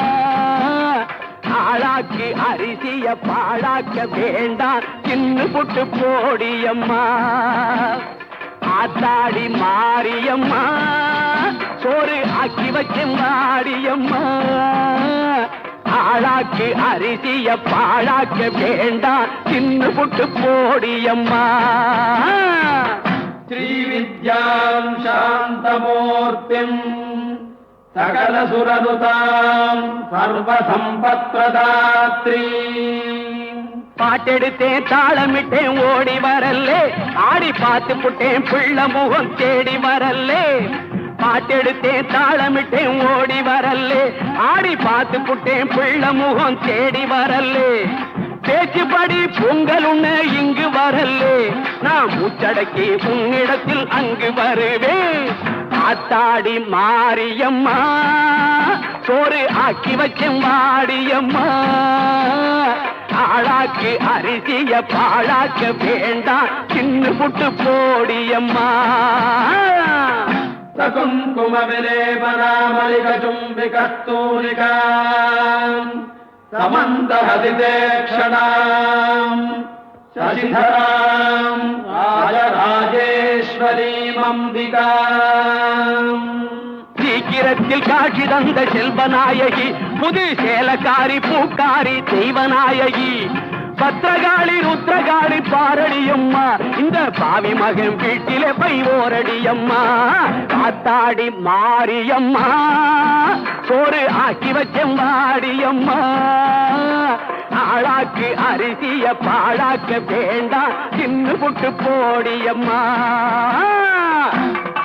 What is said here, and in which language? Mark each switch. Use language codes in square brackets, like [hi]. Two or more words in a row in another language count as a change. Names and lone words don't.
[ta] ஆளாக்கி அரிசிய பாழாக்க வேண்டாம் சின்ன புட்டு போடியம்மா ஆத்தாடி மாரியம்மா சோறு ஆக்கி வச்செம்பாடியம்மா ஆளாக்கி அரிசிய பாழாக்க வேண்டாம் சின்ன புட்டு போடியம்மா [sa] श्रीविद्यां शान्तमूर्तिम् सकलसुरनुताम् सर्वसम्पत्प्रदात्री [ta] பாட்டெடுத்தேன் தாளமிட்டேன் ஓடி வரல்லே ஆடி பார்த்து புட்டேன் பிள்ளை முகம் தேடி வரல்லே பாட்டெடுத்தேன் தாளமிட்டேன் ஓடி வரல்லே ஆடி பார்த்து புட்டேன் பிள்ளை முகம் தேடி வரல்லே பேச்சுப்படி பொங்கல் உண்ண இங்கு வரல்லே நான் மூச்சடக்கி உன்னிடத்தில் அங்கு வருவேன் ஆத்தாடி மாரியம்மா சோறு ஆக்கி வச்சேன் வாடியம்மா ஆளாக்கு அரிசிய பாழாக்க வேண்டாம் சின்ன புட்டு போடியம்மா [sa] सकुङ्कुम विलेपनामलिकचुम्बिकस्तूलिका समन्दहसिते क्षणाम् शशिधराम् राजराजेश्वरीमम्बिकाम् [ta] சீக்கிரத்தில் காட்சி தந்த செல்வநாயகி புது சேலக்காரி பூக்காரி தெய்வநாயகி பத்திரகாளி ருத்ரகாளி பாரடியம்மா இந்த பாவி மகன் வீட்டிலே பை ஓரடியம்மா காத்தாடி மாரியம்மா சோறு ஆக்கி வச்செம்பாடியம்மா ஆளாக்கு அரிசிய பாழாக்க வேண்டாம் சின்ன புட்டு போடியம்மா